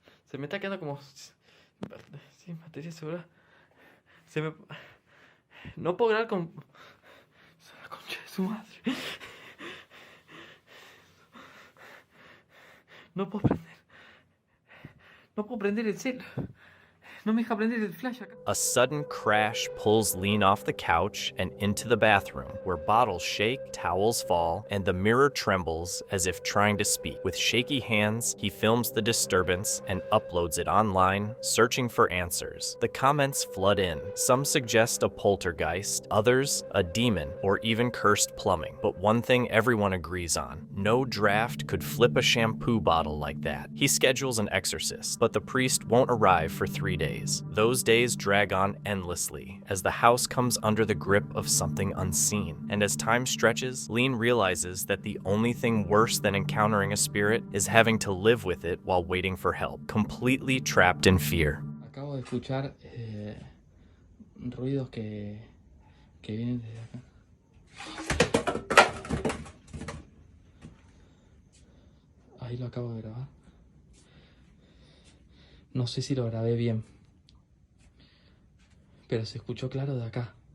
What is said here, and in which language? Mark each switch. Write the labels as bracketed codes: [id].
[es] Se me está quedando como... Sin batería celular. Se me... No puedo grabar con... La concha de su madre. No puedo prender. No puedo prender el cel. No me deja prender el flash acá. [en] A sudden crash pulls Lean off the couch and into the bathroom, where bottles shake, towels fall, and the mirror trembles as if trying to speak. With shaky hands, he films the disturbance and uploads it online, searching for answers. The comments flood in. Some suggest a poltergeist, others a demon, or even cursed plumbing. But one thing everyone agrees on: no draft could flip a shampoo bottle like that. He schedules an exorcist, but the priest won't arrive for 3 days. Those days drag on endlessly as the house comes under the grip of something unseen. And as time stretches, Lean realizes that the only thing worse than encountering a spirit is having to live with it while waiting for help, completely trapped in fear. [es] Acabo de escuchar ruidos que vienen desde acá. Ahí lo acabo de grabar. No sé si lo grabé bien, pero se escuchó claro de acá.